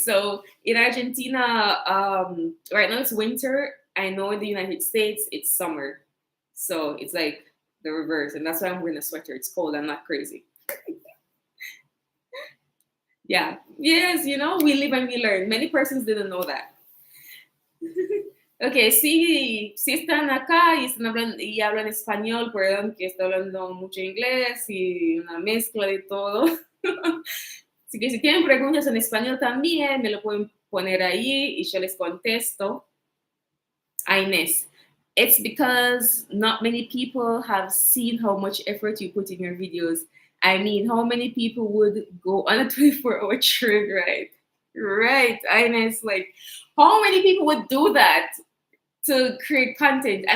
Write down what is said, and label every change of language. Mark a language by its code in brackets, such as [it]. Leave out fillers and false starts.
[en] So in Argentina, right now it's winter. I know in the United States it's summer. So it's like the reverse. And that's why I'm wearing a sweater. It's cold. I'm not crazy. Yeah. Yes, we live and we learn. Many persons didn't know that. [es] Ok, si están acá y hablan español, perdón que estoy hablando mucho inglés y una mezcla de todo. Así que si tienen preguntas en español también, me lo pueden poner ahí y yo les contesto. [en] Inés, it's because not many people have seen how much effort you put in your videos. I mean, how many people would go on a 24-hour train ride? Right, Inés, like, how many people would do that to create content?